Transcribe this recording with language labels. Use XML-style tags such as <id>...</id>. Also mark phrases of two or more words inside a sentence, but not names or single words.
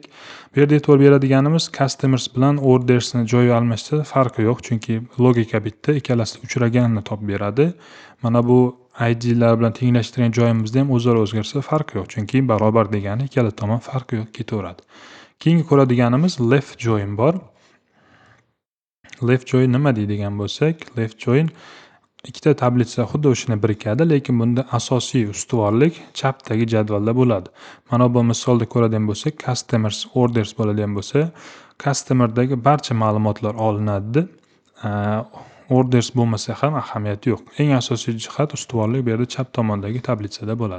<uz>Bu yerda e'tibor beradiganimiz customers bilan ordersni joyi almashsa farqi yo'q, chunki logika bitta, ikkalasi uchraganini topib beradi. Mana bu idlar bilan tenglashtirgan joyimizda ham o'zaro o'zgarsa farqi yo'q, chunki barobar degani ikkala tomon farqi yo'q ketaveradi. Keyingi ko'radiganimiz</uz> <en>left join</en> <uz>bor.</uz> <en>Left join</en> <uz>nima deydigan bo'lsak,</uz> <en>left join</en> <uz>ikkita tablitsa xuddi o'shani birikadi, lekin bunda asosiy ustuvorlik chapdagi jadvalda bo'ladi. Mana bu misolda ko'radigan bo'lsak,</uz> <en>customers orders</en> <uz>bo'ladigan bo'lsa, customer'dagi barcha ma'lumotlar olinadi. Orders bo'lmasa ham ahamiyati yo'q. Eng asosiy jihat ustuvorlik bu yerda chap tomondagi tablitsada bo'ladi.</uz>